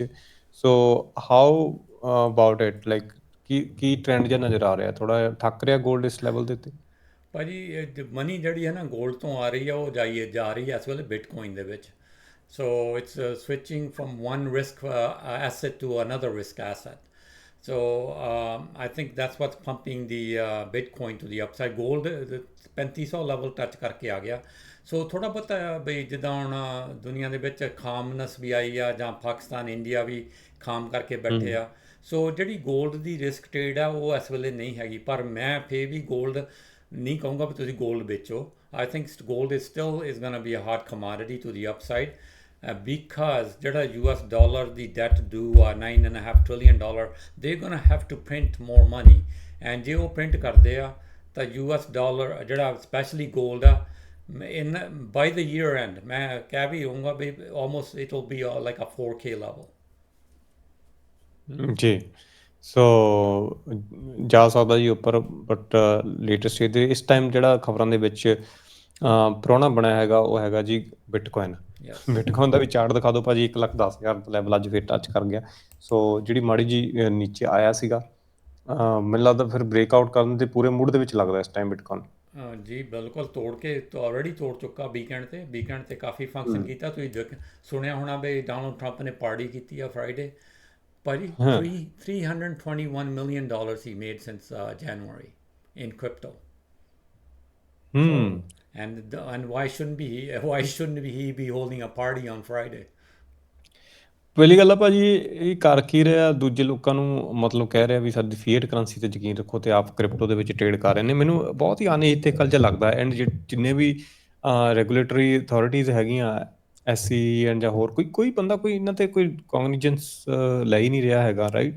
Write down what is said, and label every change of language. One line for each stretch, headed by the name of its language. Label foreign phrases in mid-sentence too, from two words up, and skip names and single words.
English: so how about it,
Punjabi: ਲਾਈਕ ਕੀ ਟ੍ਰੈਂਡ ਜਿਹਾ ਨਜ਼ਰ ਆ ਰਿਹਾ? ਥੋੜਾ ਜਿਹਾ ਥੱਕ ਰਿਹਾ ਗੋਲਡ ਇਸ ਲੈਵਲ ਦੇ ਉੱਤੇ? ਭਾਜੀ ਮਨੀ ਜਿਹੜੀ ਹੈ ਨਾ ਗੋਲਡ ਤੋਂ ਆ ਰਹੀ ਆ, ਉਹ ਜਾ ਰਹੀ ਹੈ ਇਸ ਵੇਲੇ ਬਿਟਕੋਇਨ ਦੇ ਵਿੱਚ।
English: So it's switching from one risk asset to another risk asset. So I think that's what's pumping the Bitcoin to the upside.
Punjabi: Gold 3500 ਲੈਵਲ ਟੱਚ ਕਰਕੇ ਆ ਗਿਆ। ਸੋ ਥੋੜ੍ਹਾ ਬਹੁਤਾ ਬਈ ਜਿੱਦਾਂ ਹੁਣ ਦੁਨੀਆ ਦੇ ਵਿੱਚ ਖਾਮਨਸ ਵੀ ਆਈ ਆ, ਜਾਂ ਪਾਕਿਸਤਾਨ ਇੰਡੀਆ ਵੀ ਖਾਮ ਕਰਕੇ ਬੈਠੇ ਆ। ਸੋ ਜਿਹੜੀ ਗੋਲਡ ਦੀ
English: risk trade
Punjabi: ਆ ਉਹ ਇਸ ਵੇਲੇ ਨਹੀਂ ਹੈਗੀ, ਪਰ ਮੈਂ ਫੇਰ ਵੀ ਗੋਲਡ ਨਹੀਂ ਕਹੂੰਗਾ ਵੀ ਤੁਸੀਂ ਗੋਲਡ ਵੇਚੋ।
English: I think gold is still is gonna be a hot commodity to the upside. Because ਜਿਹੜਾ US dollar ਦੀ debt due ਆ $9.5 trillion, they're gonna have to print more money, and
Punjabi: ਜੇ ਉਹ
English: print
Punjabi: ਕਰਦੇ ਆ ਤਾਂ
English: US dollar ਜਿਹੜਾ ਸਪੈਸ਼ਲੀ gold ਆ, in by the year end
Punjabi: ਮੈਂ ਕਹਿ ਵੀ ਹੋਊਂਗਾ ਵੀ
English: almost it will be like a 4K level।
Punjabi: ਜੀ। ਸੋ ਜਾ ਸਕਦਾ ਜੀ ਉੱਪਰ,
English: but latest
Punjabi: ਇਹਦੇ ਇਸ ਟਾਈਮ ਜਿਹੜਾ ਖਬਰਾਂ ਦੇ ਵਿੱਚ ਪ੍ਰਾਹੁਣਾ ਬਣਿਆ ਹੈਗਾ ਉਹ ਹੈਗਾ ਜੀ ਬਿਟਕੋਇਨ। ਬਿਟਕੋਇਨ ਦਾ ਵੀ ਚਾਰਟ ਦਿਖਾ ਦਿਓ ਭਾਜੀ। 1,10,000 ਲੈਵਲ ਅੱਜ ਫਿਰ ਟੱਚ ਕਰ ਗਿਆ। ਸੋ ਜਿਹੜੀ ਮਾੜੀ ਜੀ ਨੀਚੇ ਆਇਆ ਸੀਗਾ, ਮੈਨੂੰ ਲੱਗਦਾ ਫਿਰ ਬ੍ਰੇਕਆਊਟ ਕਰਨ ਦੇ ਪੂਰੇ ਮੂਡ ਦੇ ਵਿੱਚ ਲੱਗਦਾ ਇਸ ਟਾਈਮ ਬਿਟਕੋਇਨ। ਜੀ ਬਿਲਕੁਲ, ਤੋੜ ਕੇ ਆਲਰੇਡੀ ਤੋੜ ਚੁੱਕਾ। ਵੀਕਐਂਡ ਤੇ ਕਾਫੀ ਫੰਕਸ਼ਨ ਕੀਤਾ। ਤੁਸੀਂ ਸੁਣਿਆ ਹੋਣਾ ਵੀ ਡੋਨਾਲਡ ਟਰੰਪ ਨੇ ਪਾਰਟੀ ਕੀਤੀ ਆ ਫਰਾਈਡੇ।
English: ਭਾਜੀ $321 million he made since January in crypto। And why shouldn't he be holding a party on Friday?
Punjabi: ਪਹਿਲੀ ਗੱਲ ਆ ਭਾਜੀ, ਇਹ ਕਰ ਕੀ ਰਿਹਾ? ਦੂਜੇ ਲੋਕਾਂ ਨੂੰ ਮਤਲਬ ਕਹਿ ਰਿਹਾ ਵੀ ਸਾਡੀ
English: fiat currency
Punjabi: 'ਤੇ ਯਕੀਨ ਰੱਖੋ, ਤੇ ਆਪ ਕ੍ਰਿਪਟੋ ਦੇ ਵਿੱਚ ਟ੍ਰੇਡ ਕਰ ਰਹੇ ਨੇ। ਮੈਨੂੰ ਬਹੁਤ ਹੀ ਅਨਇਥਿਕਲ ਜਿਹਾ ਲੱਗਦਾ। ਐਂਡ ਜਿੰਨੇ ਵੀ
English: regulatory authorities
Punjabi: ਹੈਗੀਆਂ, SEC ਐਂਡ ਜਾਂ ਹੋਰ ਕੋਈ ਬੰਦਾ ਕੋਈ ਇਹਨਾਂ 'ਤੇ ਕੋਈ ਕੋਗਨੀਜੈਂਸ ਲੈ ਹੀ ਨਹੀਂ ਰਿਹਾ ਹੈਗਾ, ਰਾਈਟ?